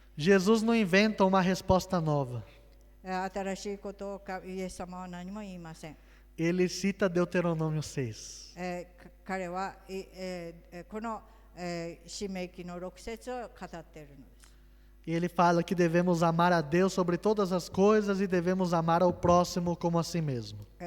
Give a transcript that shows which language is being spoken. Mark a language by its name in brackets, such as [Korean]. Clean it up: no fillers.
[Portuguese] Jesus não inventa uma resposta nova. [Japanese] 新しいことをイエス様は何も言いません。 [Portuguese] Ele cita Deuteronômio 6. [Japanese] 彼は、この、申命記の6節を語っているのです。 [Portuguese] E ele fala que devemos amar a Deus sobre todas as coisas e devemos amar ao próximo como a si mesmo.